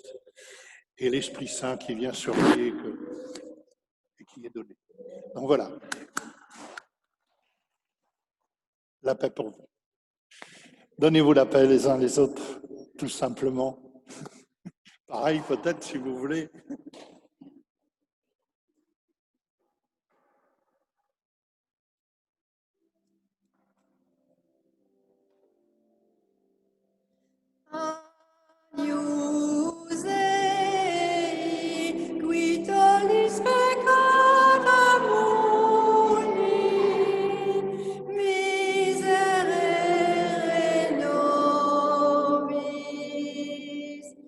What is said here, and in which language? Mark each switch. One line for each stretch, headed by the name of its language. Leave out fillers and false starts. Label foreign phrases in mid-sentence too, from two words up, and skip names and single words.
French: Et l'Esprit Saint qui vient sur lui et qui est donné. Donc voilà, la paix pour vous. Donnez-vous la paix les uns les autres, tout simplement. Pareil peut-être si vous voulez.
Latin: Agnus Dei, qui tollis peccata mundi, miserere nobis.